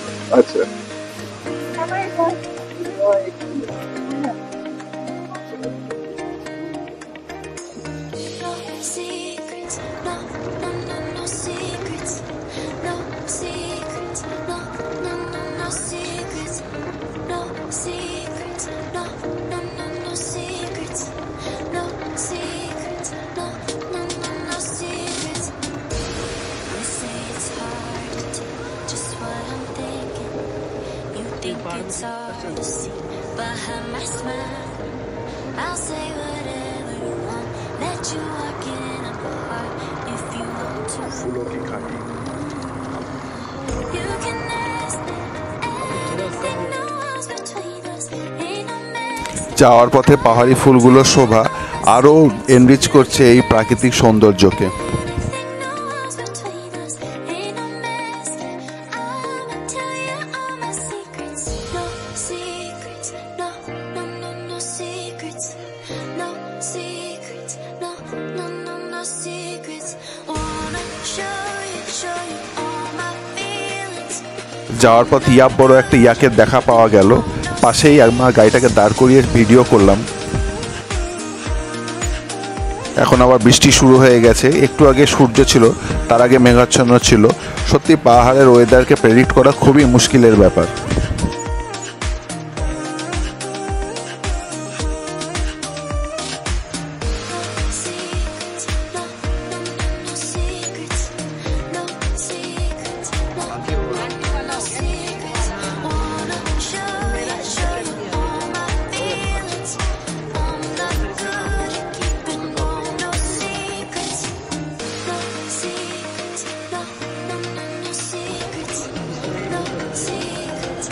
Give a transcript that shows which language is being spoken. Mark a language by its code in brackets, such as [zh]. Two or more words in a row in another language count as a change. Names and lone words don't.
[hi] अच्छा, [en] No secrets, no, no, no, no secrets, no secrets, no, no, no, no secrets, no secrets, no, no, no, no secrets, no secrets, no, no, no, no secrets. You say it's hard to tell just what I'm thinking. You think it's hard to see behind my smile. I'll say whatever you want, let you walk in my heart if you want to. You can ask me anything, no walls between us, ain't no mess. [bn] যাওয়ার পথে পাহাড়ি ফুলগুলোর শোভা আরও এনরিচ করছে এই প্রাকৃতিক সৌন্দর্যকে। [en] No walls between us, ain't no mess. I'ma tell you all my secrets. No secrets, no, no, no, no secrets. No secrets, no, no, no, no secrets. Wanna show you all my feelings. [bn] যাওয়ার পথ ইয়াপ বড় একটা ইয়াকের দেখা পাওয়া গেল, পাশেই আমার গাড়িটাকে দাঁড় করিয়ে ভিডিও করলাম। এখন আবার বৃষ্টি শুরু হয়ে গেছে। একটু আগে সূর্য ছিল, তার আগে মেঘাচ্ছন্ন ছিল। সত্যি পাহাড়ের [en] weather predict [bn] করা খুবই মুশকিলের ব্যাপার। [en] Secrets, no, no, no, no secrets. No secrets, no, no secrets. Wanna show you all my feelings. I'm not good at keeping no secrets. No secrets, no, no, no, no secrets. No secrets.